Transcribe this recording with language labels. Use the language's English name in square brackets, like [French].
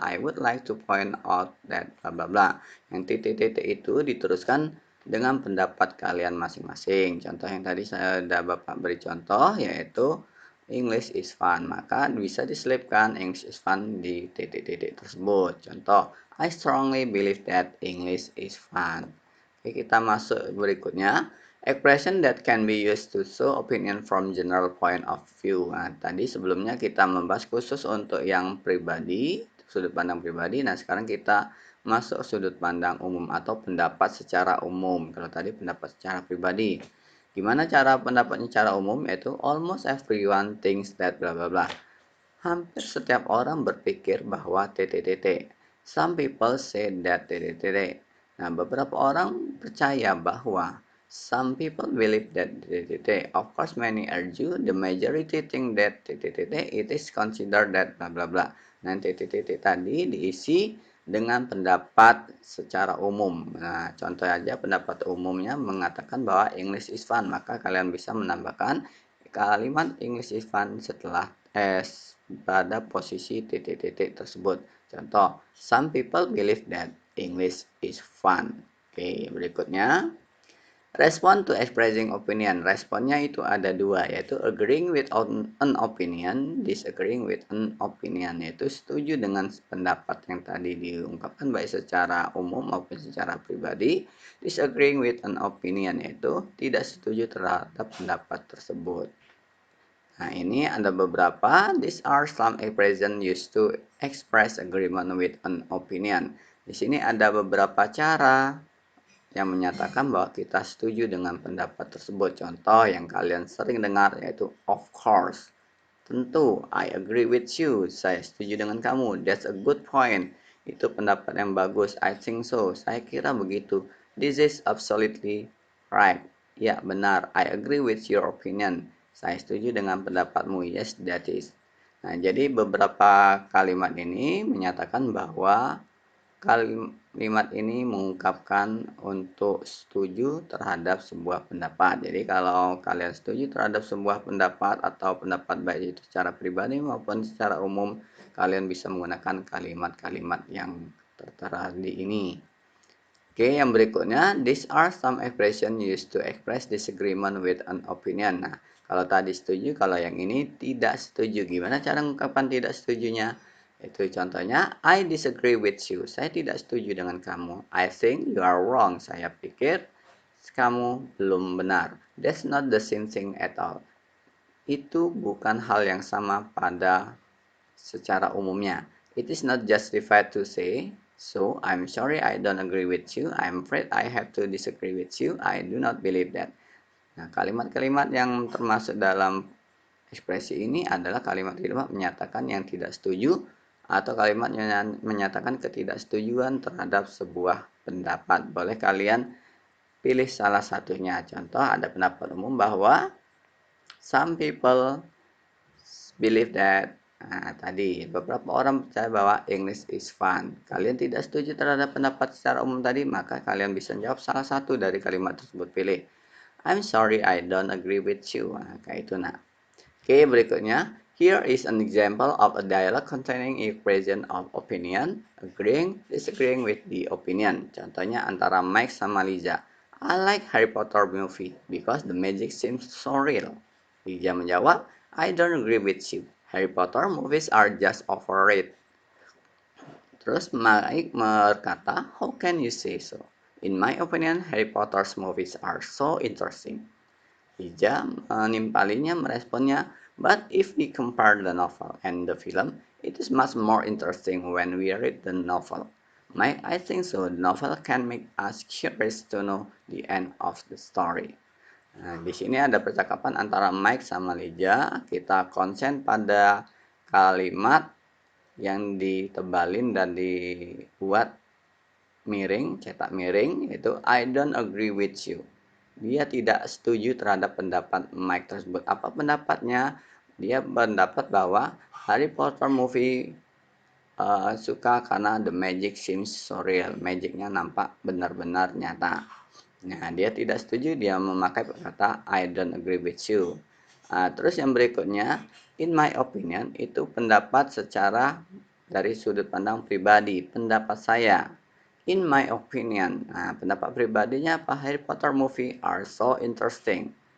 [English] I would like to point out that bla bla bla. [Indonesian] Yang titik-titik itu diteruskan dengan pendapat kalian masing-masing. Contoh yang tadi saya sudah Bapak beri contoh yaitu [English] English is fun. [Indonesian] Maka bisa diselipkan [English] English is fun [Indonesian] di titik-titik tersebut. Contoh, [English] I strongly believe that English is fun. [Indonesian] Oke, kita masuk berikutnya. [English] Expression that can be used to show opinion from general point of view. [Indonesian] Nah, tadi sebelumnya kita membahas khusus untuk yang pribadi, sudut pandang pribadi. Nah, sekarang kita masuk sudut pandang umum atau pendapat secara umum. Kalau tadi pendapat secara pribadi. Gimana cara pendapatnya secara umum? [English] Yaitu almost everyone thinks that bla bla bla. [Indonesian] Hampir setiap orang berpikir bahwa TTTT. [English] Some people say that TTTT. [Indonesian] Nah, beberapa orang percaya bahwa [English] some people believe that TTTT. Of course, many argue the majority think that TTTT it is considered that bla bla bla. [Indonesian] Nah, TTTT tadi diisi dengan pendapat secara umum. Nah, contoh aja pendapat umumnya mengatakan bahwa [English] English is fun, [Indonesian] maka kalian bisa menambahkan kalimat English is fun setelah s pada posisi titik-titik tersebut. [English] Contoh, some people believe that English is fun. [Indonesian] Oke, berikutnya. [English] Respond to expressing opinion. [Indonesian] Responnya itu ada dua, yaitu [English] agreeing with an opinion, [Indonesian] disagreeing with an opinion, yaitu setuju dengan pendapat yang tadi diungkapkan baik secara umum maupun secara pribadi. [English] Disagreeing with an opinion, [Indonesian] yaitu tidak setuju terhadap pendapat tersebut. Nah, ini ada beberapa. [English] These are some expressions used to express agreement with an opinion. [Indonesian] Di sini ada beberapa cara yang menyatakan bahwa kita setuju dengan pendapat tersebut. Contoh yang kalian sering dengar yaitu [English] of course. [Indonesian] Tentu, [English] I agree with you. [Indonesian] Saya setuju dengan kamu. [English] That's a good point. [Indonesian] Itu pendapat yang bagus. [English] I think so. [Indonesian] Saya kira begitu. [English] This is absolutely right. [Indonesian] Ya, benar. [English] I agree with your opinion. [Indonesian] Saya setuju dengan pendapatmu. [English] Yes, that is. [Indonesian] Nah, jadi beberapa kalimat ini menyatakan bahwa kalimat ini mengungkapkan untuk setuju terhadap sebuah pendapat. Jadi kalau kalian setuju terhadap sebuah pendapat atau pendapat baik itu secara pribadi maupun secara umum, kalian bisa menggunakan kalimat-kalimat yang tertera di ini. Oke, yang berikutnya, [English] these are some expressions used to express disagreement with an opinion. [Indonesian] Nah, kalau tadi setuju, kalau yang ini tidak setuju. Gimana cara mengungkapkan tidak setujunya? Itu contohnya, [English] I disagree with you. [Indonesian] Saya tidak setuju dengan kamu. [English] I think you are wrong. [Indonesian] Saya pikir kamu belum benar. [English] That's not the same thing at all. [Indonesian] Itu bukan hal yang sama pada secara umumnya. [English] It is not justified to say, so I'm sorry I don't agree with you. I'm afraid I have to disagree with you. I do not believe that. [Indonesian] Nah, kalimat-kalimat yang termasuk dalam ekspresi ini adalah kalimat-kalimat menyatakan yang tidak setuju atau kalimat menyatakan ketidaksetujuan terhadap sebuah pendapat. Boleh kalian pilih salah satunya. Contoh ada pendapat umum bahwa [English] some people believe that. [Indonesian] Nah, tadi beberapa orang percaya bahwa [English] English is fun. [Indonesian] Kalian tidak setuju terhadap pendapat secara umum tadi, maka kalian bisa jawab salah satu dari kalimat tersebut. Pilih [English] I'm sorry I don't agree with you. [Indonesian] Nah, kayak itu nah. Oke, berikutnya. [English] Here is an example of a dialogue containing expression of opinion, agreeing, disagreeing with the opinion. [Indonesian] Contohnya antara Mike sama Liza. [English] I like Harry Potter movie because the magic seems so real. [Indonesian] Liza menjawab, [English] I don't agree with you. Harry Potter movies are just overrated. [Indonesian] Terus Mike berkata, [English] how can you say so? In my opinion, Harry Potter's movies are so interesting. [Indonesian] Ija menimpalinya meresponnya, [English] but if we compare the novel and the film, it is much more interesting when we read the novel. Mike, I think so. The novel can make us curious to know the end of the story. [Indonesian] Nah, di sini ada percakapan antara Mike sama Lija. Kita konsen pada kalimat yang ditebalin dan dibuat miring, cetak miring, yaitu [English] I don't agree with you. [Indonesian] Dia tidak setuju terhadap pendapat Mike tersebut. Apa pendapatnya? Dia berpendapat bahwa Harry Potter movie suka karena [English] the magic seems so real. [Indonesian] Magicnya nampak benar-benar nyata. Nah, dia tidak setuju, dia memakai kata [English] I don't agree with you. [Indonesian] Terus yang berikutnya, [English] in my opinion, [Indonesian] itu pendapat secara dari sudut pandang pribadi, pendapat saya. [English] In my opinion, [Indonesian] pendapat pribadinya apa? [English] Harry Potter movie are so interesting.